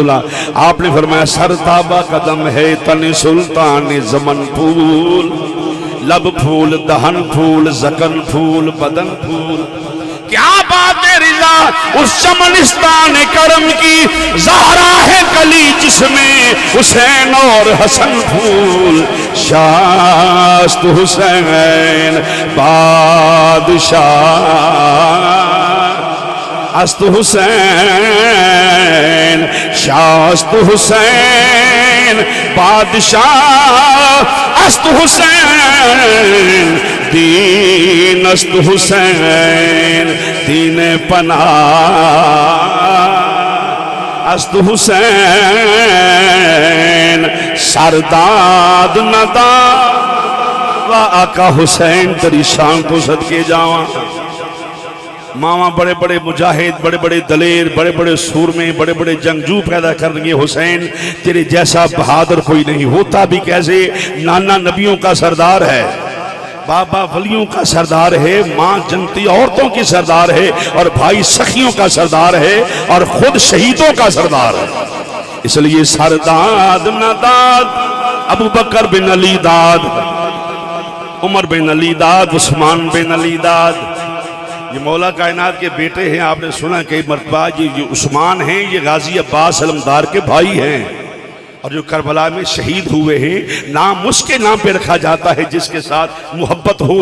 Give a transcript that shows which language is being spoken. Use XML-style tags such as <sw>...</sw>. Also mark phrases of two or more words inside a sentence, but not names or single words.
<ur>اللہ آپ نے فرمایا سر تابہ قدم ہے تن سلطان زمن پھول لب پھول دہن پھول زکن پھول بدن پھول کیا بات رضا اس چمنستان کرم کی زہرا ہے کلی جس میں حسین اور حسن پھول</ur> <fa>شاست حسین بادشاہ است حسین شاست حسین بادشاہ است حسین دین است حسین دین پناہ است حسین سرداد</fa> <ur>نداد و آقا حسین تری شان</ur> <pa>تو صدقے جاواں</pa> <ur>ماما بڑے بڑے مجاہد بڑے بڑے دلیر بڑے بڑے سورمے بڑے بڑے جنگجو پیدا کر رہے حسین تیرے جیسا بہادر کوئی نہیں ہوتا بھی کیسے نانا نبیوں کا سردار ہے بابا ولیوں کا سردار ہے ماں جنتی عورتوں کی سردار ہے اور بھائی سخیوں کا سردار ہے اور خود شہیدوں کا سردار ہے اس لیے</ur> <fa>سرداد نداد</fa> <ur>ابو بکر بن علی داد عمر بن علی داد عثمان بن علی داد یہ مولا کائنات کے بیٹے ہیں آپ نے سنا کئی مرتبہ یہ عثمان ہیں یہ غازی عباس علمدار کے بھائی ہیں اور جو کربلا میں شہید ہوئے ہیں نام اس کے نام پہ رکھا جاتا ہے جس کے ساتھ محبت ہو</ur>